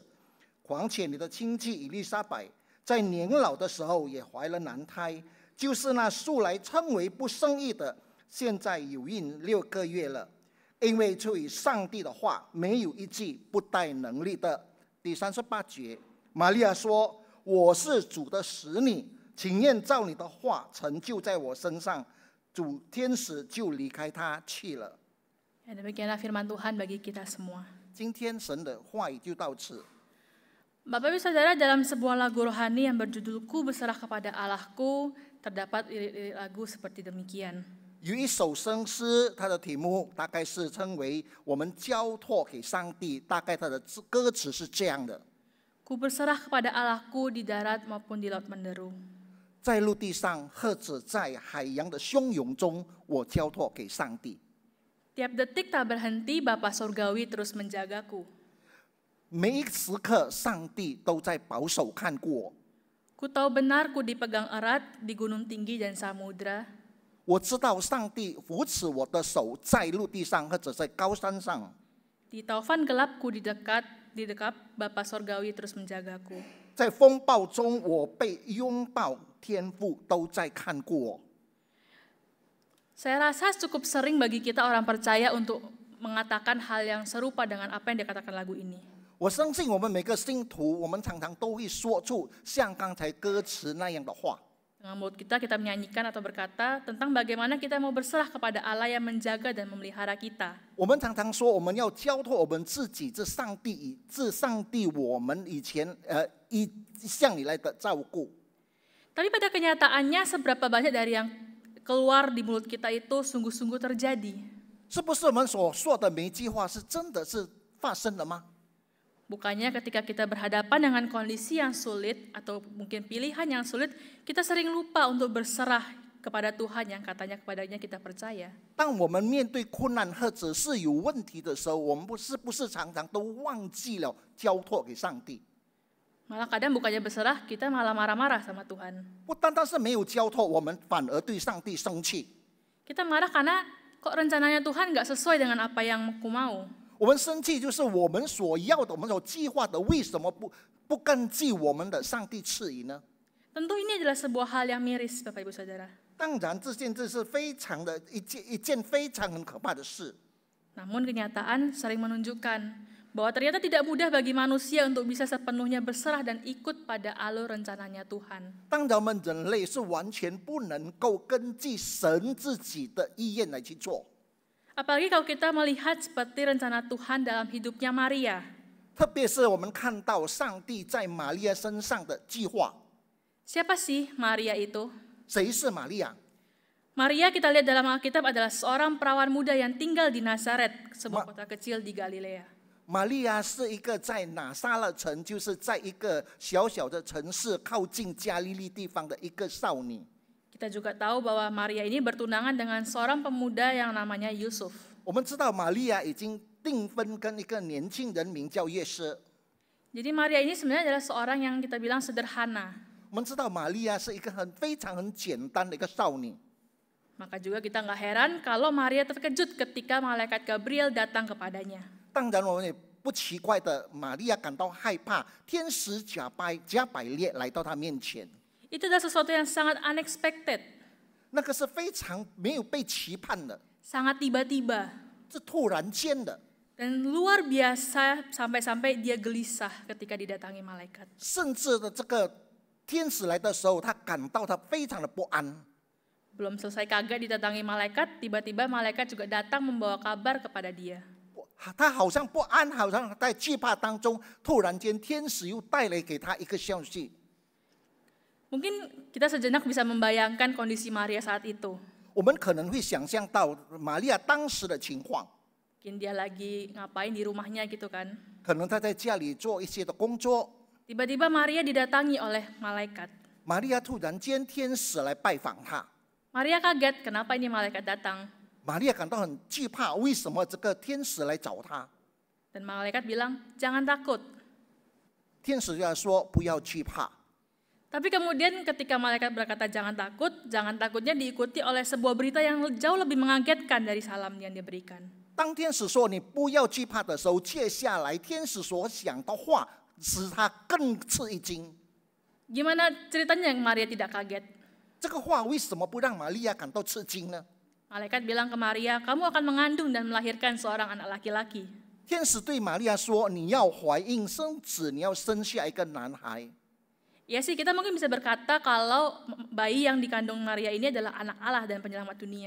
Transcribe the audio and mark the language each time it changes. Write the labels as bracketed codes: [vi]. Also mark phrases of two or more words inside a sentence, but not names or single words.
[zh] 况且你的亲戚以利沙伯在年老的时候也怀了男胎，就是那素来称为不生育的，现在有孕6个月了。因为出于上帝的话，没有一句不带能力的。” 第38节，玛利亚说：“我是主的使女，请愿照你的话成就在我身上。” 主天使就离开他去了。 [id] Demikianlah firman Tuhan bagi kita semua. [zh] 今天神的话语就到此。 [id] Bapak Ibu Saudara, dalam sebuah lagu rohani yang berjudul Ku Berserah Kepada Allahku, terdapat lirik-lirik lagu seperti demikian. [zh] 有一首圣诗，它的题目大概是称为“我们交托给上帝”，大概它的歌词是这样的： [id] Ku berserah kepada Allahku di darat maupun di laut menderu. [zh] 在陆地上或者在海洋的汹涌中，我交托给上帝。 [id] Tiap detik tak berhenti, Bapa Surgawi terus menjagaku. [zh] 每一时刻，上帝都在保守看顾我。 [id] Ku tahu benar ku dipegang erat di gunung tinggi dan samudra. [zh] 我知道上帝扶持我的手，在陆地上或者在高山上。 [id] Di taufan gelapku di dekat Bapa Surgawi terus menjagaku. [zh] 在风暴中，我被拥抱，天父都在看顾我。 [id] Saya rasa cukup sering bagi kita orang percaya untuk mengatakan hal yang serupa dengan apa yang dikatakan lagu ini. [zh] 我相信我们每个信徒，我们常常都会说出像刚才歌词那样的话。 [id] Dengan mulut kita menyanyikan atau berkata tentang bagaimana kita mau berserah kepada Allah yang menjaga dan memelihara kita. [zh] 我们常常说，我们要交托我们自己，这上帝我们以前一向以来的照顾。 [id] Tapi pada kenyataannya seberapa banyak dari yang keluar di mulut kita itu sungguh-sungguh terjadi. [zh] 是不是我们所说的每一句话是真的是发生了吗？ [id] Bukannya ketika kita berhadapan dengan kondisi yang sulit atau mungkin pilihan yang sulit, kita sering lupa untuk berserah kepada Tuhan yang katanya kepadanya kita percaya. [zh] 当我们面对困难或者是有问题的时候，我们不是常常都忘记了交托给上帝？ [id] Malah kadang bukannya berserah, kita malah marah-marah sama Tuhan. [zh] 不单单是没有交托，我们反而对上帝生气。 [id] Kita marah karena kok rencananya Tuhan nggak sesuai dengan apa yang aku mau. [zh] 我们生气就是我们所要的，我们所计划的，为什么不根据我们的上帝赐予呢？ [id] Tentu ini adalah sebuah hal yang miris, Bapak Ibu Saudara. [zh] 当然，这是非常的一件非常很可怕的事。 [id] Namun kenyataan sering menunjukkan bahwa ternyata tidak mudah bagi manusia untuk bisa sepenuhnya berserah dan ikut pada alur rencananya Tuhan. [zh] 当然，我们人类是完全不能够根据神自己的意愿来去做。 [id] Apalagi kalau kita melihat seperti rencana Tuhan dalam hidupnya Maria. [zh] 特别是我们看到上帝在玛利亚身上的计划。 [id] Siapa sih Maria itu? [zh] 谁是玛利亚？ [id] Maria kita lihat dalam Alkitab adalah seorang perawan muda yang tinggal di Nazaret, sebuah kota kecil di Galilea. [zh] 玛利亚是一个在拿撒勒城，就是在一个小小的城市靠近加利利地方的一个少女。 [id] Kita juga tahu bahwa Maria ini bertunangan dengan seorang pemuda yang namanya Yusuf. [zh] 我们知道玛利亚已经订婚跟一个年轻人名叫约瑟。 [id] Jadi Maria ini sebenarnya adalah seorang yang kita bilang sederhana. [zh] 我们知道玛利亚是一个非常很简单的一个少女。 [id] Maka juga kita nggak heran kalau Maria terkejut ketika malaikat Gabriel datang kepadanya. [zh] 当然，我们也不奇怪的，玛利亚感到害怕，天使加百列来到她面前。 [id] Itu adalah sesuatu yang sangat unexpected, [zh] 那个是非常没有被期盼的， [id] sangat tiba-tiba, [zh] 是突然间的， [id] dan luar biasa sampai-sampai dia gelisah ketika didatangi malaikat. [zh] 甚至的这个天使来的时候，他感到他非常的不安。 [id] Belum selesai kaget didatangi malaikat, tiba-tiba malaikat juga datang membawa kabar kepada dia. [zh] 他好像不安，好像在惧怕当中，突然间天使又带来给他一个消息。 [id] Mungkin kita sejenak bisa membayangkan kondisi Maria saat itu. [zh] 我们可能会想象到玛利亚当时的情况， [id] Mungkin dia lagi ngapain di rumahnya gitu kan. [zh] 可能他在家里做一些的工作。 [id] Tiba-tiba Maria didatangi oleh malaikat. [zh] 玛利亚突然间天使来拜访他， [id] Maria kaget, kenapa ini malaikat datang? [zh] 玛利亚感到很惧怕，为什么这个天使来找他？ [id] Dan malaikat bilang, jangan takut. [zh] 天使就要说不要惧怕。 [id] Tapi kemudian ketika malaikat berkata jangan takut, jangan takutnya diikuti oleh sebuah berita yang jauh lebih mengagetkan dari salam yang diberikan. [zh] 当天使说你不要惧怕的时候，接下来天使所讲的话使他更吃一惊。 [id] Gimana ceritanya yang Maria tidak kaget? [zh] 这个话为什么不让玛利亚感到吃惊呢？ [id] Malaikat bilang ke Maria, kamu akan mengandung dan melahirkan seorang anak laki-laki. [zh] 天使对玛利亚说：“你要怀孕生子，你要生下一个男孩。” [id] Ya sih, kita mungkin bisa berkata kalau bayi yang dikandung Maria ini adalah anak Allah dan penyelamat dunia.